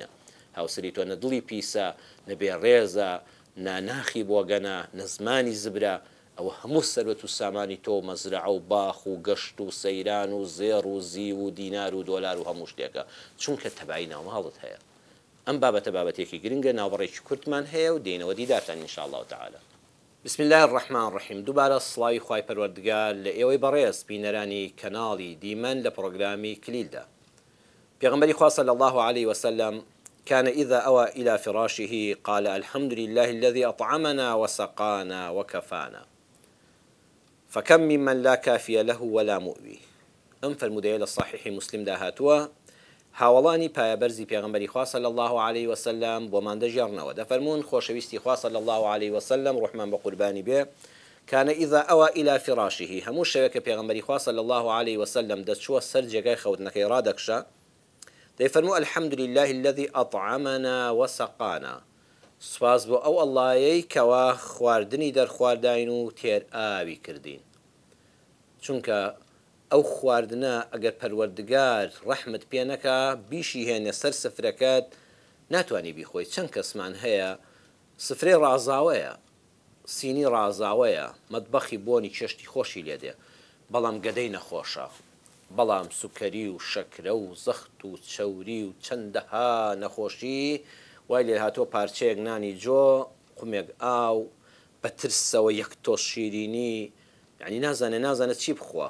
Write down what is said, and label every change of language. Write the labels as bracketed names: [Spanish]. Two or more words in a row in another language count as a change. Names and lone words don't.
[Central Kurdish] هاوسری تۆ نە دڵی پیسە، نەبێ ڕێزە، ناناخی بۆگەنە، نەزمانی زبرە، ئەوە هەموو سەرەت و سامانی تۆ مەزرعە و باخ و گەشت و سەیران و زێڕ و زی و دینار و دۆلار و هەموو شتێکە، چونکە تەبایی ناوماڵت هەیە. ئەم بابەتە بابەتێکی گرنگە، ناوبڕێکی کورتمان هەیە و دێنەوە دیدارتان [Arabic] ئینشاء الله تعالى. بسم الله الرحمن الرحیم. [Central Kurdish] دووبارە سڵاوی خوای پەروەردگار لە ئێوەی بەڕێز بینەرانی کەناڵی دیمەن لە پرۆگرامی کلیلدا. پێغەمبەری خوا [Arabic] صلی الله عليه وسلم كان إذا أوى إلى فراشه قال الحمد لله الذي أطعمنا وسقانا وكفانا فكم ممن لا كافي له ولا مؤوي. [Central Kurdish] ئەم فەرمودەیە لە صحیحی مسلم دا هاتووە، هاوڵانی پایەبەرزی پێغەمبەری خوا [Arabic] صلی الله عليه وسلم [Central Kurdish] بۆمان دەژێڕنەوە، دەفەرمون خۆشەویستی خوا [Arabic] صلی الله عليه وسلم [Central Kurdish] ڕحمان بە قوربانی بێ، [Arabic] كان إذا أوى إلى فراشه، [Central Kurdish] هەموو شەوێک کە پێغەمبەری خوا [Arabic] صلی الله عليه وسلم [Central Kurdish] دەچووە سەر جێگای خەوتنەکەی ڕادەکشە، دەیفەرموو [Arabic] الحمد لله الذي أطعمنا وسقانا، [Central Kurdish] سپاس بۆ ئەو ئەڵڵایەی کەوا خواردنی دەرخوارداین و تێر ئاوی کردین. چونکە ئەو خواردنە ئەگەر پەروەردگار ڕەحمت پێ نەکا بیشی هێنێ سەر سفرەکەت ناتوانانی بیخۆی. چەند کەسمان هەیە سفرەی ڕازاوەیە، سینی ڕازاوەیە، مەتبەخی بۆنی چێشتی خۆشی لێدێ، بەڵام گەدەی نەخۆشە، بەڵام سوکەری و شەکرە و زەخت و چەوری و چەندەها نەخۆشی وای لێ هاتۆ پارچەیەک نانی جۆ، قومێک ئاو، بە ترسەوە یەک تۆش شیرینی، یعنی نازانێت چی بخوا.